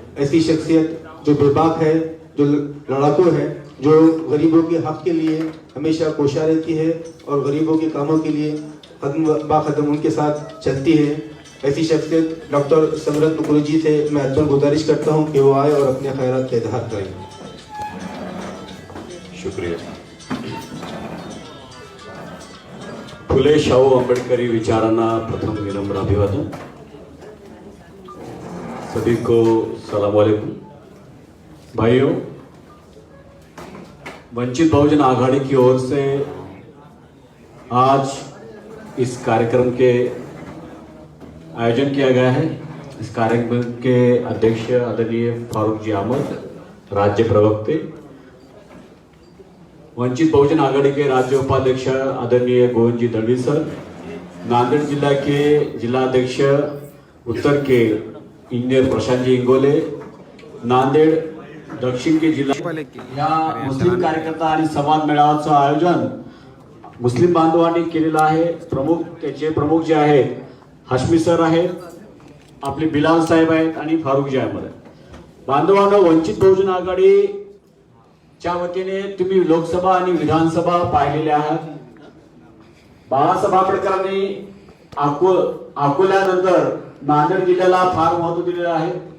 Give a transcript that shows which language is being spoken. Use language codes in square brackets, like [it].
[hi] ऐसी शख्सियत जो बेबाक है, जो लड़ाकू है, जो गरीबों के हक के लिए हमेशा कोशा रहती है और गरीबों के कामों के लिए कदम उनके साथ चलती है। ऐसी शख्सियत डॉक्टर संघरत्न कुरेजी से मैं अत्यंत गुजारिश करता हूं कि वो आए और अपने ख्यालात का इजहार करें। शुक्रिया। [mr] फुले शाहू आंबेडकरी विचारांना प्रथम विनम्र अभिवादन। [hi] सभी को सलाम वालेकुम। भाइयों, वंचित बहुजन आघाड़ी की ओर से आज इस कार्यक्रम के आयोजन किया गया है। इस कार्यक्रम के अध्यक्ष आदरणीय फारूक जी अहमद, राज्य प्रवक्ते, वंचित बहुजन आघाड़ी के राज्य उपाध्यक्ष आदरणीय गोविंद जी दलवी सर, नांदेड़ जिला के जिलाध्यक्ष उत्तर के इंजीनियर प्रशांत जी इंगोले, नांदेड़ दक्षिण के [mr] जिल्हा या मुस्लिम कार्यकर्ता आणि संवाद मेळाव्याचं आयोजन मुस्लिम बांधवांनी केलेलं आहे। त्याचे प्रमुख जे आहेत हाशमी सर आहेत, आपले बिलाल साहेब आहेत आणि फारूक जी अहमद आहेत। बांधवांनो, वंचित बहुजन आघाडीच्या वतीने तुम्ही लोकसभा आणि विधानसभा पाहिलेल्या आहात। बाळासाहेब आंबेडकरांनी अकोल्यानंतर नांदेड जिल्ह्याला फार महत्त्व दिलेलं आहे।